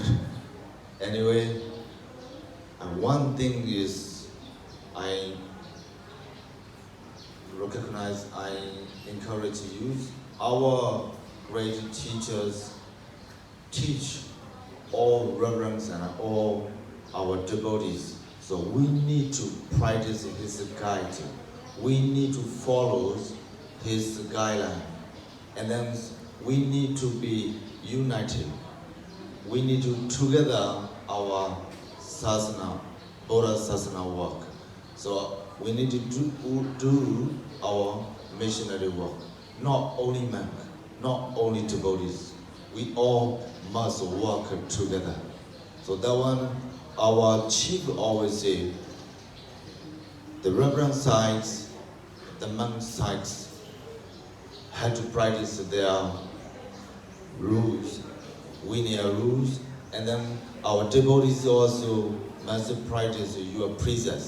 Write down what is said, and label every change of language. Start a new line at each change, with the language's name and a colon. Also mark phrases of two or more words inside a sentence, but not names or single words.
English: Anyway, and one thing is I recognize, I encourage you, our great teachers teach all reverends and all our devotees. So we need to practice his guide. We need to follow his guideline. And then we need to be united. We need to together our sasana,
Pali: Buddha sasana
English: work. So we need to do our missionary work. Not only monk, not only devotees. We all must work together. So that one, our chief always say, the reverend sides, the monk sides, had to practice their rules, Vinaya rules, and then our devotees also must practice your precepts.